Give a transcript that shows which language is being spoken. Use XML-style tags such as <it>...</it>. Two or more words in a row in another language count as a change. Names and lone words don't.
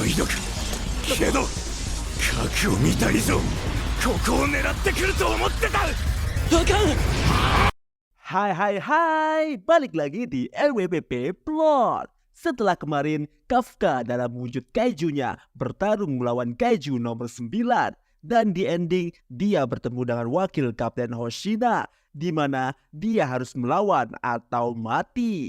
<ja>威力けど核を見た以上ここを狙ってくると思ってた。あかん。</ja> <id>Hai, balik lagi di LWPP Plot. Setelah kemarin Kafka dalam wujud kaijunya bertarung melawan kaiju nomor 9, dan di ending dia bertemu dengan wakil Kapten Hoshina, di mana dia harus melawan atau mati.</id>